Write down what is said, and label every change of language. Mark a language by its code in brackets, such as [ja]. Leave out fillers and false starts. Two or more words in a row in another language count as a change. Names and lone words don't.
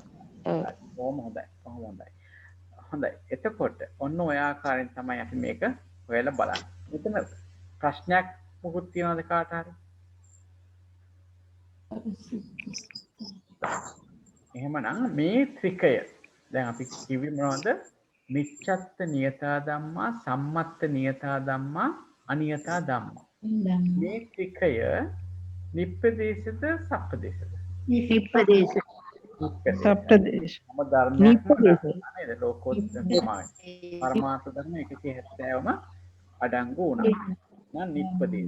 [si] කොහොම හොඳයි. හොඳයි. එතකොට ඔන්න ඔය ආකාරයෙන් තමයි අපි මේක හොයලා බලන්නේ. මෙතන ප්‍රශ්නයක් මොකුත් තියනවද කාට හරි? එහෙමනම් මේ ත්‍රිකය දැන් අපි කිව්වේ මොනවද? [pi] මිච්ඡත්ත නියතා ධම්මා, සම්මත්ත නියතා ධම්මා, අනියතා ධම්මා. [si] මේ ත්‍රිකය නිප්පදේශද සප්පදේශද? නිප්පදේශ. සප්තදේශ. මොම ධර්මයක් නේද? ලෝකෝත්තර සමාය. පරමාර්ථ ධර්ම 170ම අඩංගු වුණා. නම් නිප්පදේශ.